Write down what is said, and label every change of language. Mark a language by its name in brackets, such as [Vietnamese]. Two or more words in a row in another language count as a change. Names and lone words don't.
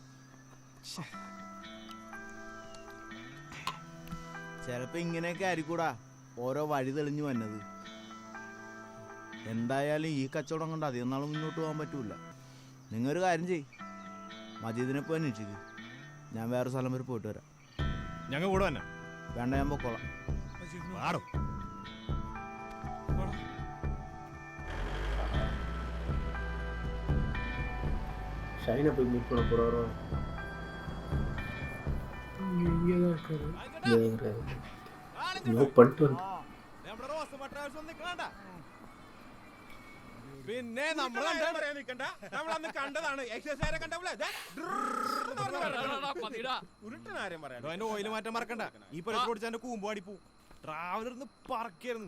[Malayalam] ചിലപ്പോ ഇങ്ങനെയൊക്കെ ആയിരിക്കൂടാ ഓരോ വഴി തെളിഞ്ഞു വന്നത്. എന്തായാലും ഈ കച്ചവടം കൊണ്ട് അധികം നാൾ മുന്നോട്ട് പോകാൻ പറ്റൂല. നിങ്ങൊരു കാര്യം ചെയ്, മജീദിനെ പോയി അന്വേഷിക്ക്. ഞാൻ വേറെ സ്ഥലം വരെ പോയിട്ട് വരാം. ഞങ്ങൾ കൂടെ തന്നെ വേണ്ട, ഞാൻ പൊക്കോളാം. [Tamil] ஷைனை போய் மீட் பண்ண போகிறோம். இங்கே தான் இருக்காரு. பண்ணிட்டு [Malayalam] പിന്നെ നമ്മളന്ന് കണ്ടതാണ്. എക്സസൈസ് അതിന്റെ ഓയില് മാറ്റാൻ മറക്കണ്ട. ഈ പരസ്യം ഓടിച്ചാൽ കൂമ്പാടി പോവും. ട്രാവലർന്ന് പറക്കായിരുന്നു.